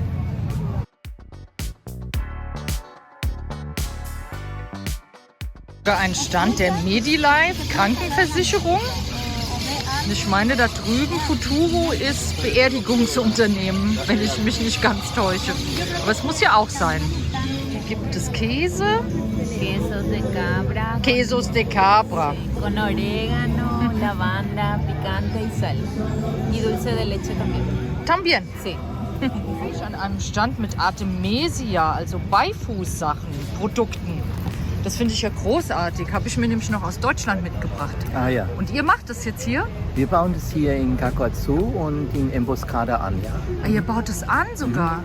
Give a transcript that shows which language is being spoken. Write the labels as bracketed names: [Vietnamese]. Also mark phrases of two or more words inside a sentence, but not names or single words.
[German] Ein Stand der Medilife Krankenversicherung. Ich meine, da drüben Futuro ist Beerdigungsunternehmen, wenn ich mich nicht ganz täusche. Aber es muss ja auch sein. Hier gibt es Käse. [Spanish] Quesos de cabra. Quesos de Cabra. Con orégano, lavanda, picante y sal. Y dulce de leche también. Tambien. Sí. [German] Ich an einem Stand mit Artemisia, also Beifußsachen. Produkten. Das finde ich ja großartig. Habe ich mir nämlich noch aus Deutschland mitgebracht. Ah ja, Und ihr macht das jetzt hier? wir bauen das hier in Cacoazú und in Emboscada an. Ja, Ah, ihr baut es an sogar.